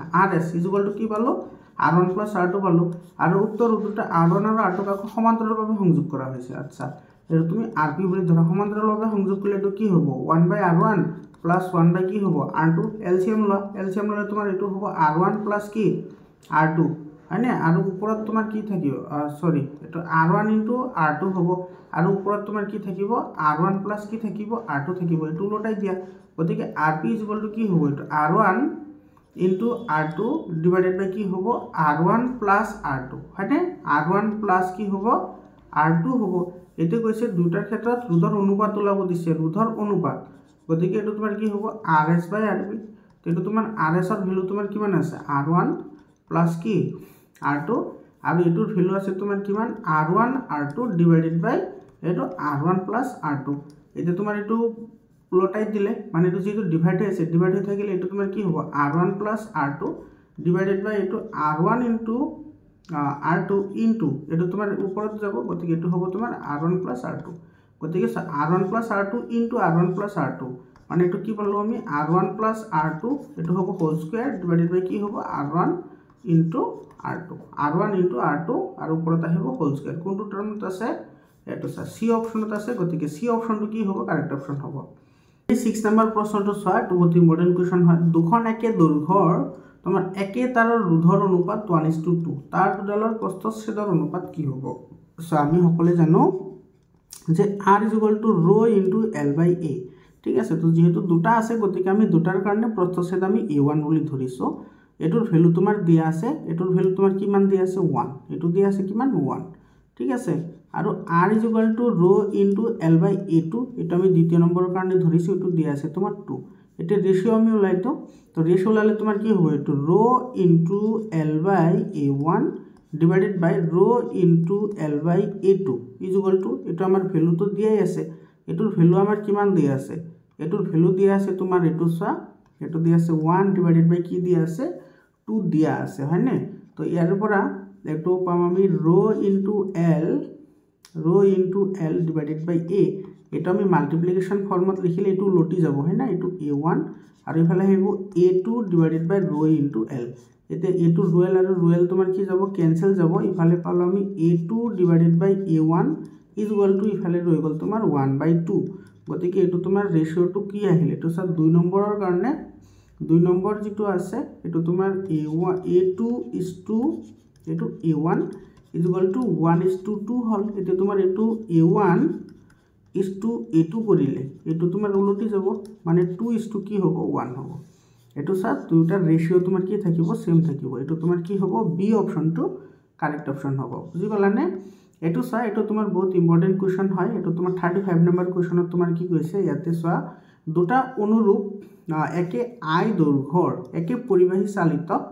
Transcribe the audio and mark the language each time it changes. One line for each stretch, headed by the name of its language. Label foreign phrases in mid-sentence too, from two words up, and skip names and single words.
Assamese: rs কি পালো r1 plus r2 পালো আৰু উক্ত ৰোডটা r1 আৰু r2 ক সমান্তৰালভাৱে সংযোগ কৰা হৈছে আচ্ছা এটো তুমি rp বুলি ধৰা সমান্তৰালভাৱে সংযোগ কৰিলে এটো কি হ'ব 1/r1 plus 1 কি হ'ব r2 এলসিএম ললে তোমাৰ এটো হ'ব r1 plus কি r2 হয়নে আৰু ওপৰত তোমাৰ কি থাকিব সৰি এটো r1 * r2 হ'ব আৰু ওপৰত তোমাৰ কি থাকিব r1 plus কি থাকিব r2 থাকিব এটো লটাই দিয়া গতিকে rp কি হ'ব এটো r1 into r2
English: divided by
Assamese: কি হ'ব r1 plus r2 হয়নে r1 plus কি হ'ব r2 হ'ব এতে কৈছে দুটাৰ ক্ষেত্ৰত ৰোধৰ অনুপাত ওলাব দিছে ৰোধৰ অনুপাত গতিকে এটো তোমাৰ কি হ'ব rs by rp তেটো তোমাৰ rs ৰ ভ্যালু তোমাৰ কিমান আছে r1 plus কি r2 আৰু এটোৰ ভ্যালু আছে তোমাৰ কিমান r1 r2
English: divided by
Assamese: এটো r1 plus r2 এতে তোমাৰ এটো লটাই দিলে মানে এটো যেটো ডিভাইড হৈছে ডিভাইড হৈ থাকিলে এটো তোমাৰ কি হ'ব r1 plus r2
English: divided by
Assamese: এটো r1 into r2 into এটো তোমাৰ ওপৰত যাব গতিকে এটো হ'ব তোমাৰ r1 plus r2 গতিকে r1 plus r2 into r1 plus r2 মানে এটো কি পালো আমি r1 plus r2 এটো হ'ব
English: whole square divided by
Assamese: কি হ'ব r1 into r2 আৰু ওপৰত আহিব
English: whole square
Assamese: কোনটো টার্মত আছে এটো সি অপশনত আছে গতিকে সি অপশনটো কি হ'ব
English: correct option
Assamese: হ'ব 6 নম্বৰ প্ৰশ্নটো চোৱা বহুত
English: important question
Assamese: হয় দুখন একে দৈৰ্ঘ্যৰ তোমাৰ একে তাৰৰ ৰোধৰ অনুপাত 1:2 তাৰ দুডালৰ প্ৰস্থচ্ছেদৰ অনুপাত কি হ'ব সো আমি সকলে জানো যে r = rho into l by a ঠিক আছে তো যেহেতু দুটা আছে গতিকে আমি দুটাৰ কাৰণে প্ৰস্থচ্ছেদ আমি a1 বুলি ধৰিছো এটোৰ ভ্যালু তোমাৰ দিয়া আছে এটোৰ ভ্যালু তোমাৰ কিমান দিয়া আছে 1 এটো দিয়া আছে কিমান 1 ঠিক আছে আৰু r = rho into l by a2 এটা আমি দ্বিতীয় নম্বৰৰ কাৰণে ধৰিছো এটো দিয়া আছে তোমাৰ 2 এটা ৰেশিও আমি উলাইতো তো ৰেশিও লালে তোমাৰ কি হ'ব এটো rho into l by a1
English: divided by
Assamese: rho into l by a2 = এটো আমাৰ ভ্যালুটো দিয়াই আছে এটোৰ ভ্যালু আমাৰ কিমান দিয়া আছে এটোৰ ভ্যালু দিয়া আছে তোমাৰ এটো চা এটো দিয়া আছে 1
English: divided by
Assamese: কি দিয়া আছে 2 দিয়া আছে হয়নে তো ইয়াৰ পৰা এটো পাম আমি rho into l
English: divided by
Assamese: a এটা আমি
English: multiplication formত
Assamese: লিখিলে এটো লটি যাব হয়না এটো a1 আৰু ইফালে আহিব a2 divided by rho into l এতে a2 rho l আৰু rho l তোমাৰ কি যাব ক্যান্সেল যাব ইফালে পালো আমি a2 divided by a1 ইফালে ৰৈ গল তোমাৰ 1/2 গতিকে এটো তোমাৰ ৰেশিওটো কি আহিলে এটো সব 2 নম্বৰৰ কাৰণে 2 নম্বৰ যেটো আছে এটো তোমাৰ a2
English: is to
Assamese: এটো a1 1:2 হল এটো তোমাৰ এটো a1
English: is to
Assamese: a2 কৰিলে এটো তোমাৰ উলটি যাব মানে 2
English: is to
Assamese: কি হ'ব 1 হ'ব এটো সব দুটাৰ ৰেশিও তোমাৰ কি থাকিব সেম থাকিব এটো তোমাৰ কি হ'ব বি অপশনটো
English: correct option
Assamese: হ'ব বুজি পালানে এটো চা এটো তোমাৰ বহুত
English: important question
Assamese: হয় এটো তোমাৰ 35 নম্বৰ কোৱেশ্চনত তোমাৰ কি কৈছে ইয়াতে চা দুটা অনুৰূপ একে আই দৈৰ্ঘ্যৰ একে পৰিবাহী চালিত